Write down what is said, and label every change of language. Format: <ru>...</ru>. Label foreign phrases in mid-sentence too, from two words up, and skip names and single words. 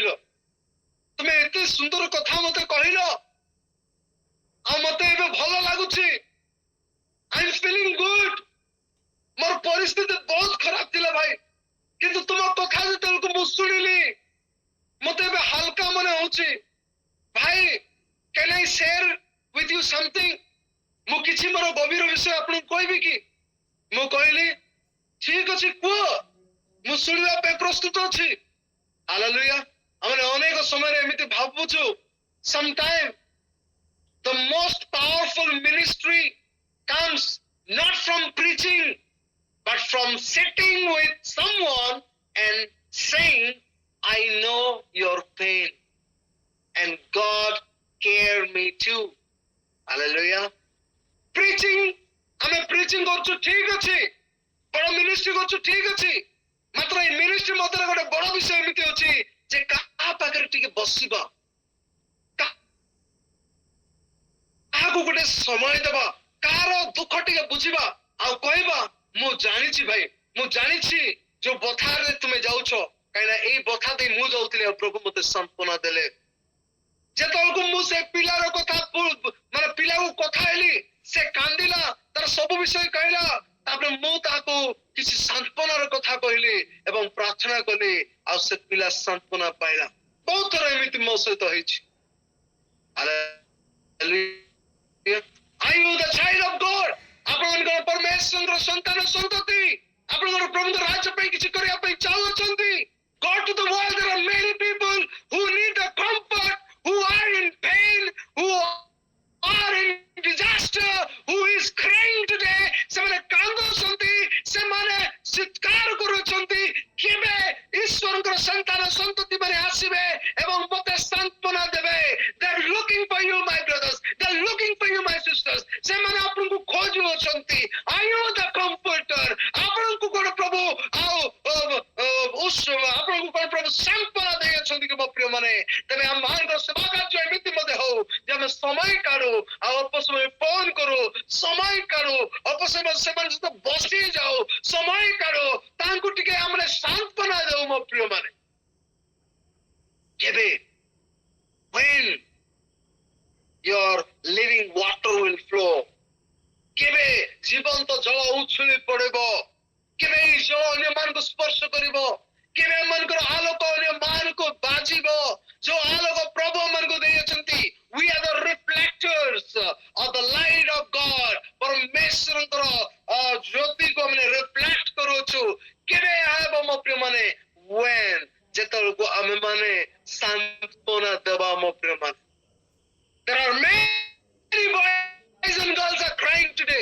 <or>ତମେ ଏତେ ସୁନ୍ଦର କଥା ମତେ କହିଲ, ଆଉ ମତେ ଏବେ ଭଲ ଲାଗୁଛି।</or> <en>I am feeling good.</en> <or>ମୋର ପରିସ୍ଥିତି ବହୁତ ଖରାପ ଥିଲା ଭାଇ, କିନ୍ତୁ ତୁମ କଥା ଯେତେବେଳକୁ ମୁଁ ଶୁଣିଲି, ମତେ ଏବେ ହାଲକା ମନେ ହଉଛି।</or> <en>ଭାଇ can I share with you something?</en> <or>ମୁଁ କିଛି ମୋର ଗଭୀର ବିଷୟ ଆପଣଙ୍କୁ କହିବି କି? ମୁଁ କହିଲି ଠିକ ଅଛି କୁହ, ମୁଁ ଶୁଣିବା ପାଇଁ ପ୍ରସ୍ତୁତ ଅଛି। ହାଲେଲୁୟା। ଆମେ ଅନେକ ସମୟରେ ଏମିତି ଭାବୁଛୁ,</or> <en>sometime the most powerful ministry comes not from preaching but from sitting with someone and saying, I know your pain and God care me too.</en> <or>Hallelujah. Preaching, ଆମେ preaching କରୁଛୁ ଠିକ ଅଛି, ବଡ ମିନିଷ୍ଟ୍ରି କରୁଛୁ ଠିକ ଅଛି, ମାତ୍ର ଏଇ ମିନିଷ୍ଟ୍ରି ମଧ୍ୟରେ ଗୋଟେ ବଡ ବିଷୟ ଏମିତି ଅଛି ଯେ କାହା ପାଖରେ ଟିକେ ବସିବା, କାହାକୁ ଗୋଟେ ସମୟ ଦେବା, କାହାର ଦୁଃଖ ଟିକେ ବୁଝିବା, ଆଉ କହିବା ମୁଁ ଜାଣିଛି ଭାଇ, ମୁଁ ଜାଣିଛି ଯୋଉ ବଥାରେ ତୁମେ ଯାଉଛ, କାହିଁକିନା ଏଇ ବଥା ଦେଇ ମୁଁ ଯାଉଥିଲି ଆଉ ପ୍ରଭୁ ମତେ ସାନ୍ତ୍ୱନା ଦେଲେ। ଯେତେବେଳକୁ ମୁଁ ସେ ପିଲାର କଥା ମାନେ ପିଲାକୁ କଥା ହେଲି, ସେ କାନ୍ଦିଲା, ତାର ସବୁ ବିଷୟ କହିଲା, ତାପରେ ମୁଁ ତାକୁ କିଛି ସାନ୍ତ୍ୱନାର କଥା କହିଲି ଏବଂ ପ୍ରାର୍ଥନା କଲି, ଆଉ ସେ ପିଲା ସାନ୍ତ୍ୱନା ପାଇଲା। ବହୁତ ଥର ଏମିତି ମୋ ସହିତ ହେଇଛି।</or> <en>Are you the child of God?</en> <or>ଆପଣଙ୍କର ପରମେଶ୍ୱରଙ୍କର ସନ୍ତାନ ସନ୍ତତି, ଆପଣଙ୍କର ପ୍ରଭୁଙ୍କ ରାଜ୍ୟ ପାଇଁ କିଛି କରିବା ପାଇଁ ଚାହୁଁଛନ୍ତି?</or> <en>Go to the world. There are many people who need the comfort, who are in pain, who are in disaster, who is crying today.</en> <or>ସେମାନେ କାନ୍ଦୁଛନ୍ତି, ସେମାନେ ଚିତ୍କାର କରୁଛନ୍ତି, କେବେ ଈଶ୍ୱରଙ୍କର ସନ୍ତାନ ସନ୍ତତି ମାନେ ଆସିବେ ଏବଂ ମୋତେ ସାନ୍ତ୍ୱନା ଦେବେ।</or> <en>They are looking for you, my brothers. They are looking for you, my sisters.</en> <or>ସେମାନେ ଆପଣଙ୍କୁ ଖୋଜୁଅଛନ୍ତି।</or> <en>Are you the comforter?</en> <or>ଆପଣଙ୍କୁ କଣ ପ୍ରଭୁ ଆଉ ଆପଣଙ୍କୁ କଣ ପ୍ରଭୁ ସାନ୍ତ୍ୱନା ଦେଇଅଛନ୍ତି କି ମୋ ପ୍ରିୟ ମାନେ? ତେବେ ଆମ ମାନଙ୍କର ସେବା କାର୍ଯ୍ୟ ଏମିତି ମଧ୍ୟ ହଉ ଯେ ଆମେ ସମୟ କାଢୁ, ଆଉ ଅଳ୍ପ ସମୟ ଫୋନ କରୁ, ସମୟ କାଢୁ, ଅଳ୍ପ ସମୟ ସେମାନଙ୍କ ସହିତ ବସି ଯାଉ, ସମୟ କାଢୁ, ତାଙ୍କୁ ଟିକେ ଆମେ ସାନ୍ତ୍ୱନା ଦେଉ ମୋ ପ୍ରିୟ ମାନେ।</or> <en>କେବେ when your living water will flow,</en> <or>କେବେ ଜୀବନ୍ତ ଜଳ ଉଛୁଳି ପଡିବ, କେବେ ଏଇ ଜଳ ଅନ୍ୟମାନଙ୍କୁ ସ୍ପର୍ଶ କରିବ, କେବେ ଏମାନଙ୍କର ଆଲୋକ ଅନ୍ୟମାନଙ୍କୁ ବାଜିବ, ଯୋଉ ଆଲୋକ ପ୍ରଭୁ ଏମାନଙ୍କୁ ଦେଇଅଛନ୍ତି।</or> <en>We are the reflectors of the light of God.</en> <or>ପରମେଶ୍ୱରଙ୍କର ଜ୍ୟୋତିକୁ ଆମେ ରିଫ୍ଲେକ୍ଟ କରୁଛୁ। କେବେ ହେବ ମୋ ପ୍ରିୟ ମାନେ? when, ଯେତେବେଳକୁ ଆମେ ମାନେ ସାନ୍ତ୍ୱନା ଦେବା ମୋ ପ୍ରିୟ ମାନେ।</or> <en>There are many boys and girls are crying today.</en>